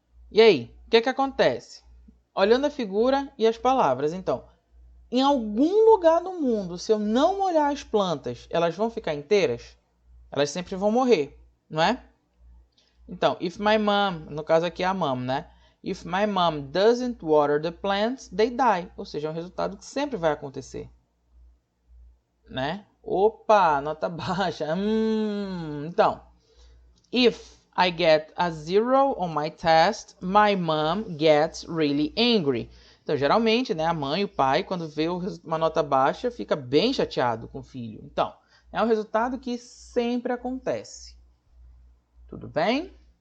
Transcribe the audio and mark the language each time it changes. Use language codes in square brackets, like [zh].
[pt] E aí, o que acontece? Olhando a figura e as palavras, então, em algum lugar do mundo, se eu não molhar as plantas, elas vão ficar inteiras? Elas sempre vão morrer, não é? Então, [en] if my mom, [pt] no caso aqui é a mom, né? [en] If my mom doesn't water the plants, they die. [pt] Ou seja, é um resultado que sempre vai acontecer. Né? Opa, nota baixa. Então, [en] if I get a 0 on my test, my mom gets really angry. [pt] Então, geralmente, né, a mãe e o pai, quando vê uma nota baixa, fica bem chateado com o filho. Então, é um resultado que sempre acontece. Tudo bem?